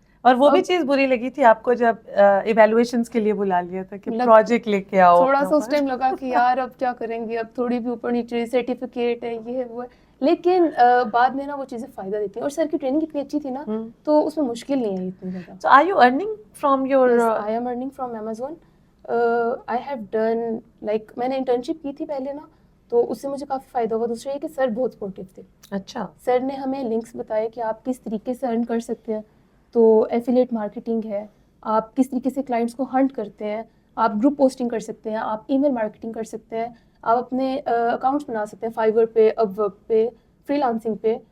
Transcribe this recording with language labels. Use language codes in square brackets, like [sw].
[ur] اور وہ بھی چیز بری لگی تھی آپ کو جب ایویلویشنز کے لیے بلا لیا تھا کہ پروجیکٹ لے کے آؤ؟ تھوڑا سا اس ٹائم لگا کہ یار اب کیا کریں گے, اب تھوڑی بھی اوپر نیچے سرٹیفکیٹ ہے یہ ہے وہ ہے, لیکن بعد میں نا وہ چیزیں فائدہ دیتی ہیں. اور سر کی ٹریننگ اتنی اچھی تھی نا تو اس میں مشکل نہیں آئی اتنی زیادہ. [en] So are you earning from your I am earning from Amazon. I have done like [ur] میں نے انٹرنشپ کی تھی پہلے نا, تو اس سے مجھے کافی فائدہ ہوا. دوسرا یہ کہ سر بہت سپورٹیو تھے. اچھا, سر نے ہمیں لنکس بتائے کہ آپ کس طریقے سے ارن کر سکتے ہیں. تو ایفیلیٹ مارکیٹنگ ہے, آپ کس طریقے سے کلائنٹس کو ہنٹ کرتے ہیں, آپ گروپ پوسٹنگ کر سکتے ہیں, آپ ای میل مارکیٹنگ کر سکتے ہیں, آپ اپنے اکاؤنٹس بنا سکتے ہیں فائیور پہ, اپ ورک پہ, فری لانسنگ پہ.